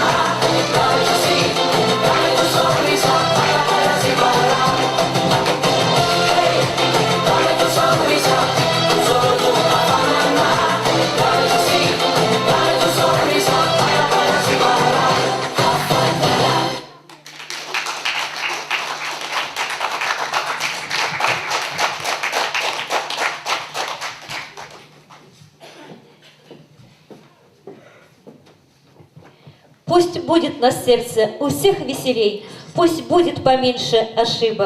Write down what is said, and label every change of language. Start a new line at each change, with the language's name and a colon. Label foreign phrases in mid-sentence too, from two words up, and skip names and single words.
Spanish: Dame tu sí, dame tu sonrisa, para sin parar. Hey, dame tu sonrisa, solo tu Havanana. Dame tu sí, dame tu sonrisa, para sin parar. Havanana.
Russian: Пусть будет на сердце у всех веселей, пусть будет поменьше ошибок.